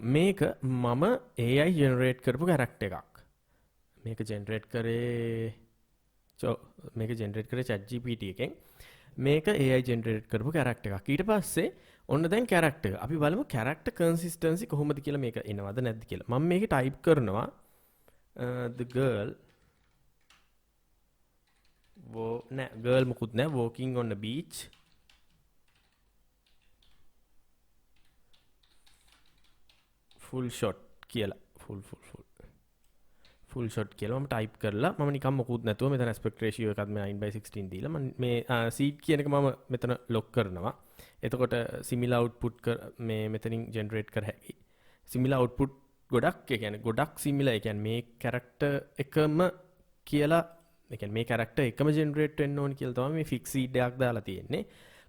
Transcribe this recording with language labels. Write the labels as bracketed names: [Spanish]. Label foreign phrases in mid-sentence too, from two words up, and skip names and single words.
[Sinhala] මේක මම [English] AI generate [Sinhala] කරපු character එකක්. මේක ජෙනරේට් කරේ ChatGPT එකෙන්. මේක [English] AI generate [Sinhala] කරපු කැරක්ටර් එකක්. ඊට පස්සේ ඔන්න දැන් කැරක්ටර් අපි බලමු [English] character consistency [Sinhala] කොහොමද කියලා මේක එනවද නැද්ද කියලා. මම මේක ටයිප් කරනවා [English] the girl girl [Sinhala] මුකුත් නෑ [English] walking on the beach full shot [Sinhala] කියලා [English] full shot [Sinhala] කියලා මම ටයිප් කරලා මම නිකන් මොකුත් නැතුව මෙතන [English] aspect ratio [Sinhala] එකත් මේ 9/16 දීලා මම මේ seed කියන එක මම මෙතන ලොක් කරනවා. එතකොට [English] similar output [Sinhala] මේ මෙතනින් generate කර හැකි. [English] similar output [Sinhala] ගොඩක් ඒ කියන්නේ ගොඩක් similar ඒ කියන්නේ මේ character එකම කියලා ඒ කියන්නේ මේ character එකම generate වෙන්න ඕන කියලා තමයි මේ [English] fix seed [Sinhala] එකක් දාලා තියෙන්නේ.